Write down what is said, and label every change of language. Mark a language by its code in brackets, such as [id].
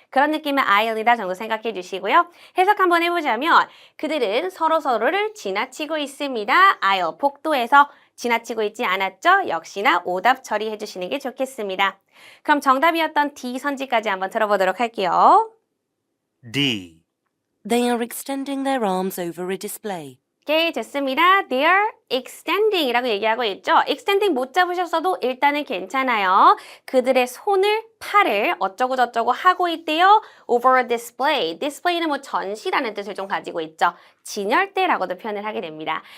[ko] 그런 느낌의 aisle이다 정도 생각해 주시고요. 해석 한번 해보자면 그들은 서로서로를 지나치고 있습니다. aisle, 복도에서 지나치고 있지 않았죠? 역시나 오답 처리해 주시는 게 좋겠습니다. 그럼 정답이었던 D 선지까지 한번 들어보도록 할게요. [en] D. They are extending their arms over a display. [ko] 오케이, 됐습니다. [en] They're extending [ko] 이라고 얘기하고 있죠. extending 못 잡으셨어도 일단은 괜찮아요. 그들의 손을, 팔을 어쩌고저쩌고 하고 있대요. [en] over a display. [ko] display는 뭐 전시라는 뜻을 좀 가지고 있죠. 진열대라고도 표현을 하게 됩니다.